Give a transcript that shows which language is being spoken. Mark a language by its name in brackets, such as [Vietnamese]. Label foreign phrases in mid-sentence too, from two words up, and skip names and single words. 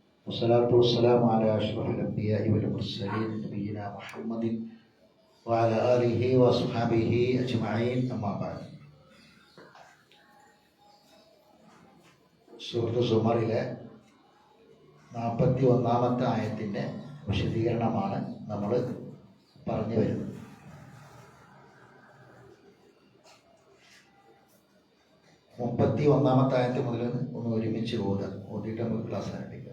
[Arabic] والصلاة والسلام على أشرف الأنبياء والمرسلين نبينا محمد وعلى آله وصحبه أجمعين أما بعد. [Malayalam] സൂറത്ത് സുമറിലെ 41-ാമത്തെ ആയത്തിൻ്റെ വിശദീകരണമാണ് നമ്മൾ പറഞ്ഞു വരുന്നത്. മുപ്പത്തി ആയത്ത് മുതൽ ഒന്ന് ഒരുമിച്ച് ഓതിയിട്ട് നമുക്ക് ക്ലാസ് ആരംഭിക്കാം.